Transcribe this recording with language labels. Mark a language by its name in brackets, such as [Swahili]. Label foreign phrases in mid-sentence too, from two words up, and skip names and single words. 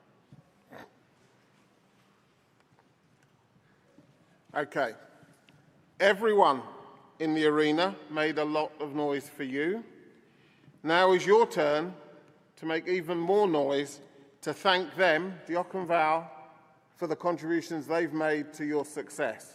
[English] Okay. Everyone in the arena made a lot of noise for you. Now is your turn to make even more noise to thank them, [Welsh] Diolch yn fawr, [English] for the contributions they've made to your success.